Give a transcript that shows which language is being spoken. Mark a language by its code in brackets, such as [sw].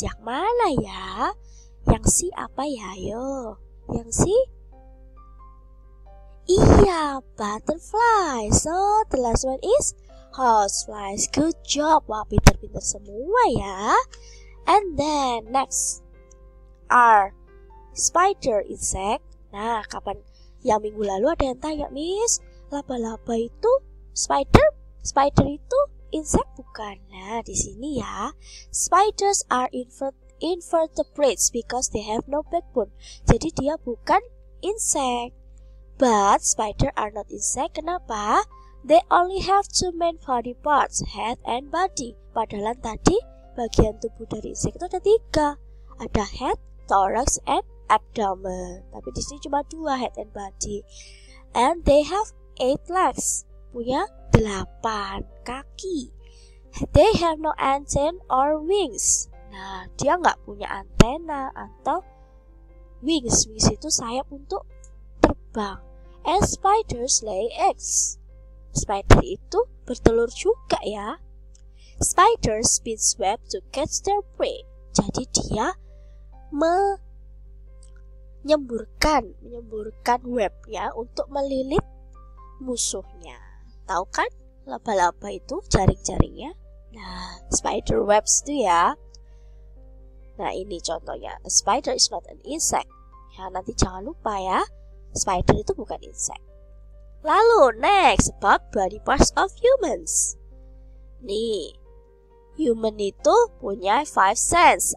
[id] Yang mana ya? Yang C apa ya? Ayo. Yang C? Iya, butterfly. [en] So, the last one is houseflies. Good job. [id] Wah, pintar-pintar semua ya. [en] And then next are spider insect. [id] Nah, kapan yang minggu lalu ada yang tanya, Miss, laba-laba itu spider? Spider itu insect bukan? Nah, di sini ya. [en] Spiders are invertebrates because they have no backbone. [id] Jadi dia bukan insect. [en] But spider are not insect. [id] Kenapa? [en] They only have 2 main body parts, head and body. [id] Padahal tadi bagian tubuh dari insect itu ada 3. Ada [en] head, thorax, and abdomen. [id] Tapi di sini cuma 2, [en] head and body. And they have 8 legs. [id] Punya 8 kaki. [en] They have no antennae or wings. [id] Nah, dia nggak punya antena atau wings. Wings itu sayap untuk terbang. [en] And spiders lay eggs. [id] Spider itu bertelur juga ya. [en] Spiders spin web to catch their prey. [id] Jadi dia menyemburkan webnya untuk melilit musuhnya. Tahu kan laba-laba itu jaring-jaringnya? Nah, spider webs itu ya. Nah, ini contohnya. [en] A spider is not an insect. [id] Ya, nanti jangan lupa ya. Spider itu bukan insect. Lalu [en] next about body parts of humans. [id] Nih, human itu punya 5 sense.